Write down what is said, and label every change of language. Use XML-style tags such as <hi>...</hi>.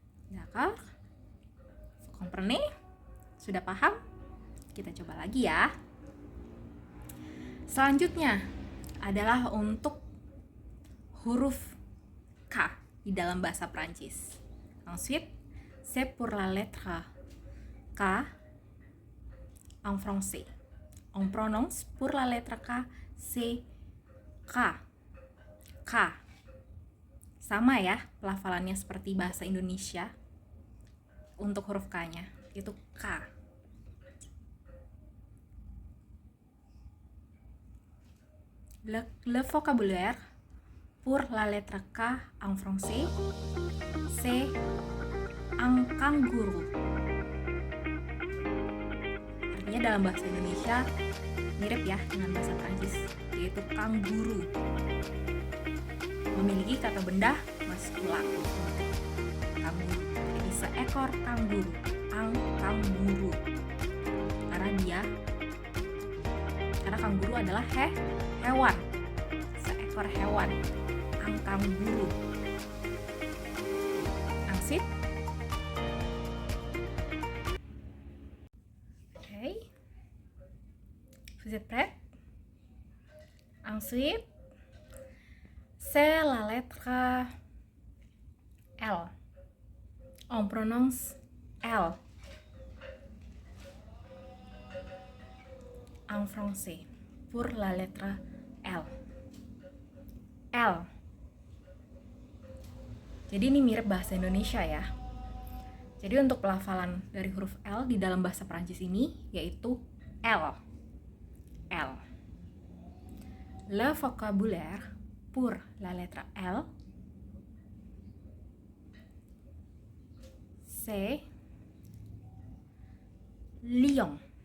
<fr>D'accord? Vous comprenez?</fr> <id>Sudah paham? Kita coba lagi ya. Selanjutnya adalah untuk huruf K di dalam bahasa Prancis.</id> <fr>Ensuite, c'est pour la lettre K en français. On prononce pour la lettre K, c'est K. K.</fr> <id>Sama ya pelafalannya seperti bahasa Indonesia. Untuk huruf K-nya itu K.</id> <fr>Le vocabulaire pour la lettre K en français, c'est un kangourou.</fr> <id>Artinya dalam bahasa Indonesia mirip ya dengan bahasa Prancis, yaitu kanguru. Memiliki kata benda maskulan. Kanguru. Jadi seekor kanguru, ang kanguru. Karena kanguru adalah hewan. Seekor hewan, ang kanguru.</id> <fr>Ensuite, vous êtes prêts? Ensuite, c'est la lettre L. On prononce L en français pour la lettre L. L.</fr> <id>Jadi ini mirip bahasa Indonesia ya. Jadi untuk pelafalan dari huruf L di dalam bahasa Prancis ini yaitu L. L.</id> <fr>Le vocabulaire pour la lettre L, c'est lion.</fr>